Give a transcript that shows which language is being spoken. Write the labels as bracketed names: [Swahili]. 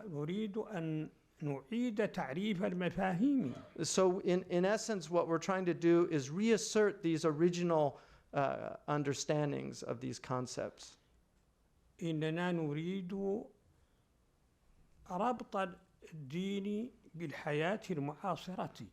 [Arabic] نريد أن نعيد تعريف المفاهيم. [English] So in essence, what we're trying to do is reassert these original understandings of these concepts. [Arabic] إننا نريد ربط الدين بالحياة المعاصرة.